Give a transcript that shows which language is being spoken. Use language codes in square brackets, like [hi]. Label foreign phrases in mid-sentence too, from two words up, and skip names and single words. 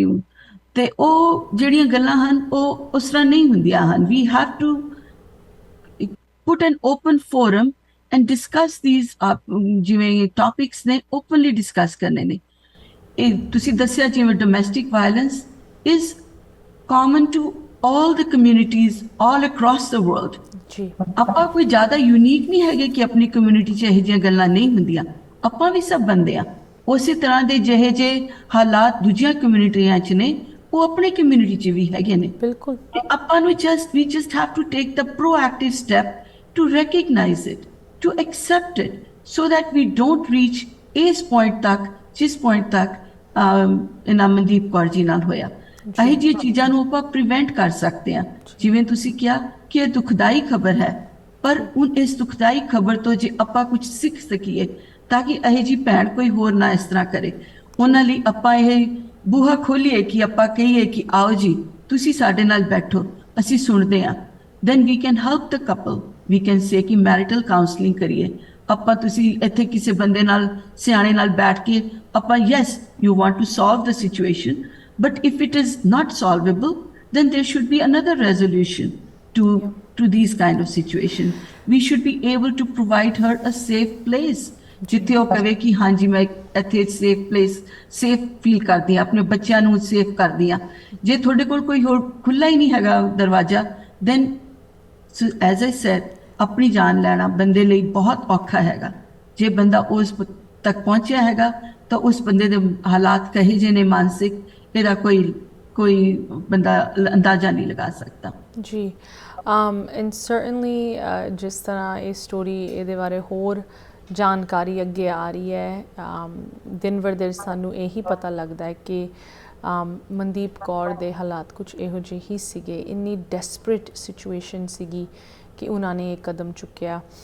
[pa] ਤੇ ਉਹ ਜਿਹੜੀਆਂ ਗੱਲਾਂ ਹਨ ਉਹ ਉਸ ਤਰ੍ਹਾਂ ਨਹੀਂ ਹੁੰਦੀਆਂ ਹਨ। [en] we have to put an open forum and discuss these, [pa] ਜਿਵੇਂ ਟੌਪਿਕਸ ਨੇ ਓਪਨਲੀ ਡਿਸਕਸ ਕਰਨੇ ਨੇ। ਇਹ ਤੁਸੀਂ ਦੱਸਿਆ ਜਿਵੇਂ [en] domestic violence is common to all the communities all across the world। [pa] ਜੀ ਆਪਾਂ ਕੋਈ ਜ਼ਿਆਦਾ ਯੂਨੀਕ ਨਹੀਂ ਹੈਗੇ ਕਿ ਆਪਣੀ ਕਮਿਊਨਿਟੀ 'ਚ ਇਹੋ ਜਿਹੀਆਂ ਗੱਲਾਂ ਨਹੀਂ ਹੁੰਦੀਆਂ, ਆਪਾਂ ਵੀ ਸਭ ਬੰਦੇ ਆ। ਉਸੇ ਤਰ੍ਹਾਂ ਦੇ ਜਿਹੇ ਜਿਹੇ ਹਾਲਾਤ ਦੂਜੀਆਂ ਕਮਿਊਨਿਟੀਆਂ 'ਚ ਨੇ ਉਹ ਆਪਣੀ ਕਮਿਊਨਿਟੀ 'ਚ ਵੀ ਹੈਗੇ ਨੇ। ਬਿਲਕੁਲ। ਤੇ ਆਪਾਂ ਨੂੰ [en] we just have to take the proactive step to recognize it, to accept it, so that we don't reach [pa] ਇਸ ਪੁਆਇੰਟ ਤੱਕ ਜਿਸ ਪੁਆਇੰਟ ਤੱਕ ਇਹਨਾਂ ਮਨਦੀਪ ਕੌਰ ਜੀ ਨਾਲ ਹੋਇਆ। ਇਹੋ ਜਿਹੀਆਂ ਚੀਜ਼ਾਂ ਨੂੰ ਆਪਾਂ ਪ੍ਰੀਵੈਂਟ ਕਰ ਸਕਦੇ ਹਾਂ। ਜਿਵੇਂ ਤੁਸੀਂ ਕਿਹਾ ਕਿ ਇਹ ਦੁਖਦਾਈ ਖਬਰ ਹੈ, ਪਰ ਹੁਣ ਇਸ ਦੁਖਦਾਈ ਖਬਰ ਤੋਂ ਜੇ ਆਪਾਂ ਕੁਝ ਸਿੱਖ ਸਕੀਏ ਤਾਂ ਕਿ ਇਹੋ ਜਿਹੀ ਭੈਣ ਕੋਈ ਹੋਰ ਨਾ ਇਸ ਤਰ੍ਹਾਂ ਕਰੇ, ਉਹਨਾਂ ਲਈ ਆਪਾਂ ਇਹ ਬੂਹਾ ਖੋਲੀਏ ਕਿ ਆਪਾਂ ਕਹੀਏ ਕਿ ਆਓ ਜੀ ਤੁਸੀਂ ਸਾਡੇ ਨਾਲ ਬੈਠੋ, ਅਸੀਂ ਸੁਣਦੇ ਹਾਂ। [en] then we can help the couple, we can say [pa] ਕਿ ਮੈਰਿਟਲ ਕਾਉਂਸਲਿੰਗ ਕਰੀਏ ਆਪਾਂ। ਤੁਸੀਂ ਇੱਥੇ ਕਿਸੇ ਬੰਦੇ ਨਾਲ ਸਿਆਣੇ ਨਾਲ ਬੈਠ ਕੇ ਆਪਾਂ [en] yes you want to solve the situation, but if it is not solvable then there should be another resolution to these kind of situation. We should be able to provide her a safe place [pa] ਜਿੱਥੇ ਉਹ ਕਹੇ ਕਿ ਹਾਂਜੀ ਮੈਂ ਇੱਥੇ [en] safe place, [pa] ਸੇਫ ਫੀਲ ਕਰਦੀ ਹਾਂ, ਆਪਣੇ ਬੱਚਿਆਂ ਨੂੰ ਸੇਫ ਕਰਦੀ ਹਾਂ। ਜੇ ਤੁਹਾਡੇ ਕੋਲ ਕੋਈ ਹੋਰ ਖੁੱਲ੍ਹਾ ਹੀ ਨਹੀਂ ਹੈਗਾ ਦਰਵਾਜ਼ਾ, [en] then as I said [pa] ਆਪਣੀ ਜਾਨ ਲੈਣਾ ਬੰਦੇ ਲਈ ਬਹੁਤ ਔਖਾ ਹੈਗਾ। ਜੇ ਬੰਦਾ ਉਸ ਤੱਕ ਪਹੁੰਚਿਆ ਹੈਗਾ ਤਾਂ ਉਸ ਬੰਦੇ ਦੇ ਹਾਲਾਤ ਕਹੇ ਜਿਹੇ ਨੇ ਮਾਨਸਿਕ, ਇਹਦਾ ਕੋਈ ਬੰਦਾ ਅੰਦਾਜ਼ਾ ਨਹੀਂ ਲਗਾ ਸਕਦਾ। ਜੀ [en] and certainly [pa] ਜਿਸ ਤਰ੍ਹਾਂ ਇਹ ਸਟੋਰੀ ਇਹਦੇ ਬਾਰੇ ਹੋਰ ਜਾਣਕਾਰੀ ਅੱਗੇ ਆ ਰਹੀ ਹੈ, ਦਿਨ ਬਰ ਦਿਨ ਸਾਨੂੰ ਇਹੀ ਪਤਾ ਲੱਗਦਾ ਹੈ ਕਿ ਮਨਦੀਪ ਕੌਰ ਦੇ ਹਾਲਾਤ ਕੁਝ ਇਹੋ ਜਿਹੇ ਹੀ ਸੀਗੇ, ਇੰਨੀ [en] desperate situation [pa] ਸੀਗੀ ਕਿ ਉਹਨਾਂ ਨੇ ਇਹ ਕਦਮ ਚੁੱਕਿਆ।